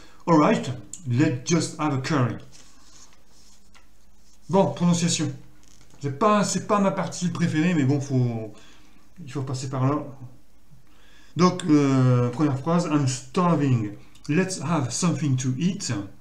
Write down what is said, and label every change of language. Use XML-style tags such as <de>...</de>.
<en>Alright, let's just have a curry.</en> <fr>Bon, prononciation. C'est pas ma partie préférée, mais bon, il faut passer par là. Donc, première phrase,</fr> <en>I'm starving. Let's have something to eat.</en>